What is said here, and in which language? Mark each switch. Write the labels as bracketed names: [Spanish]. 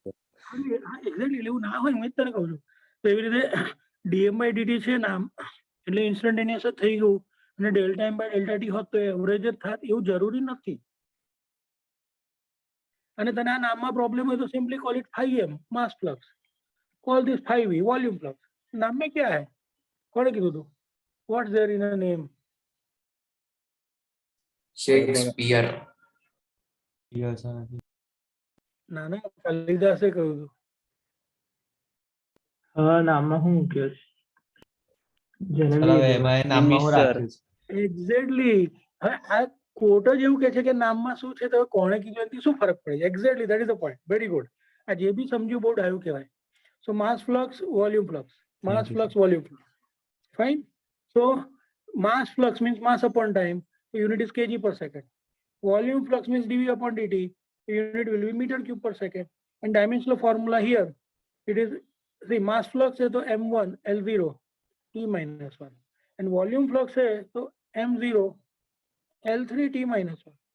[Gujarati] Exactly એવું ના હોય, હું જ તને કહું છું. તો એવી રીતે dm by dt છે નામ એટલે ઇન્સ્ટન્ટેનિયસ જ થઈ ગયું અને delta m by delta t હોત તો એવરેજ જ થાત એવું જરૂરી નથી. અને તને આ નામમાં પ્રોબ્લેમ હોય તો [English] Simply call it 5m mass flux, call this 5v volume flux. [Hindi] નામ में क्या है? [Gujarati] કોણે કીધું તું? [English] What's there in a name? [Gujarati] Shakespeare. ના ના કાલિદાસે કહ્યું હતું. નામમાં હું મૂક્યો છે ચલાવે જનરલી એમાં એ નામમાં હું રાખ્યું છે એક્ઝેક્ટલી. હવે આ કોટ જ એવું કે છે કે નામમાં શું છે તો કોણે કીધું એનાથી શું ફરક પડે છે? [English] Exactly that is the point. Very good. [Gujarati] આ જે બી સમજ્યું બહુ ડાયું કહેવાય. સો માસ flux volume flux, mass flux volume flux. Fine. [English] So mass flux means mass upon time. The unit is kg per second. Volume flux means dv upon dt. The unit will be meter cube per second. And dimensional formula here, it is the mass flux [Hindi] है तो [English] m1 L0 t minus 1 and volume flux है तो m0 L3 t minus 1.